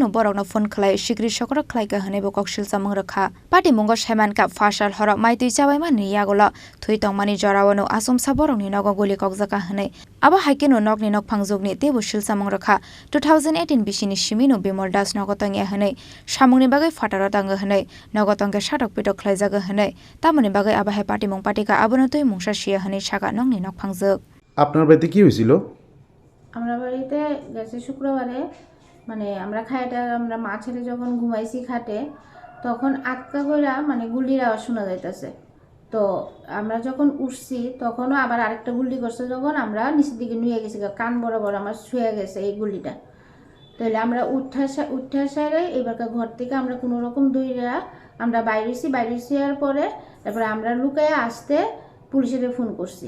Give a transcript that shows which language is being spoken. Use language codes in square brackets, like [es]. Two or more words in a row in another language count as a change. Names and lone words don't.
[trp] borokno phone khlai sikri sokro khlai ka hane bo kokshil samung rokha Patimung seman ka fashal horok maitui chabai mani yagola thui tongmani jorawano asum saborokni nogo goli kokjaka hane aba haikino nokni nok phangjukni tebo shil samung rokha 2018 bishini shimino Bimal nogo tangya hane samungni bagai fatara tanga hane nogo tangke shatok pitok khlai jaga hane tamoni bagai aba hai Patimung Patikha abonotoi mungsa শিয়া হানি শাকা নংনি নক ফাংজক [bn] আপনার বাড়িতে কি হয়েছিল? আমরা বাড়িতে গেছে শুক্রবারে মানে আমরা খাইটা আমরা মা ছেলে যখন ঘুমাইছি খাটে তখন আটকা কইরা মানে গুলির আওয়াজ শোনা যাইতাছে তো আমরা যখন উঠছি তখনও আবার আরেকটা গুলি করছে যখন আমরা নিচের দিকে নিয়ে গেছি কান বরাবর আমার ছুঁয়ে গেছে এই গুলিটা তাহলে আমরা উঠা সারে এবারকার ঘর থেকে আমরা কোনো রকম দইরা আমরা বাইরেছি আর পরে তারপরে আমরা লুকায় আসতে পুলিশের ফোন করছি।